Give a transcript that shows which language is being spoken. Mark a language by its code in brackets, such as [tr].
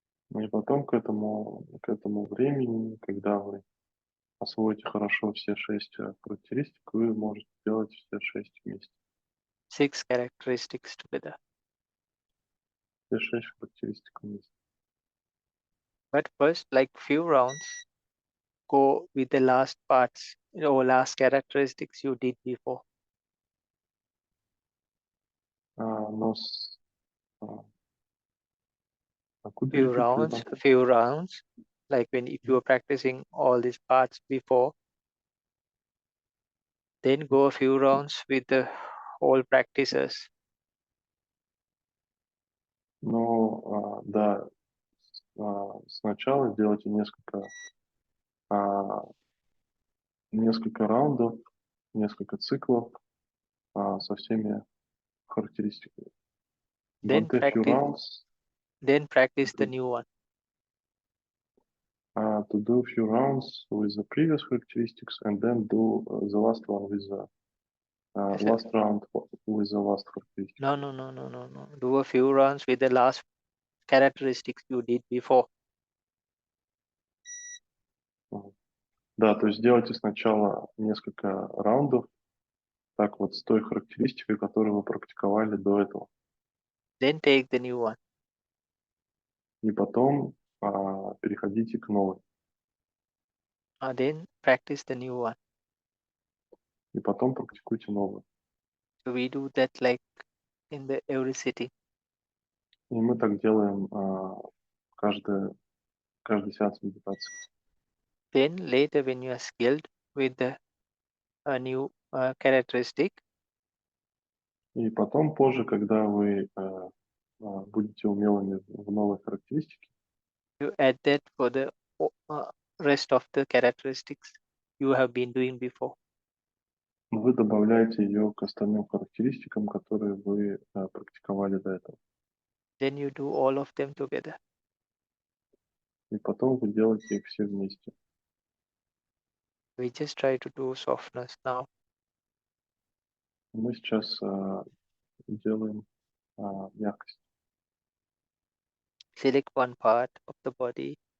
[ru] И потом к этому времени, когда вы освоите хорошо все 6 характеристик, вы можете делать все 6 вместе. [en] 6 characteristics together. [ru] Все 6 характеристик вместе. [en] But first, like few rounds, go with the last parts or last characteristics you did before. [ru] Но [en] could you repeat, for Few rounds, like when if you are practicing all these parts before, then go a few rounds with the whole practices. [ru] Ну, да, сначала сделайте несколько раундов, несколько циклов со всеми характеристиками. [en] Then But a few rounds, practice the new one. to do a few rounds with the previous characteristics and then do the last one with the last round with the last characteristic. No. Do a few rounds with the last characteristics you did before. [ru] Да, то есть сделайте сначала несколько раундов, так вот, с той характеристикой, которую вы практиковали до этого. [en] Then take the new one. [ru] И потом переходите к новой. [en] Then practice the new one. [ru] И потом практикуйте новую. [en] So we do that like in the every sitting. [ru] И мы так делаем каждый сеанс медитации. [en] Then later when you are skilled with the new characteristic, [ru] И потом позже, когда вы будете умелыми в новой характеристике, [en] you add that for the rest of the characteristics you have been doing before. [ru] вы добавляете ее к остальным характеристикам, которые вы практиковали до этого. [en] Then you do all of them together. [ru] И потом вы делаете их все вместе. [en] We just try to do softness now. [ru] Мы сейчас делаем мягкость. [en] Select one part of the body,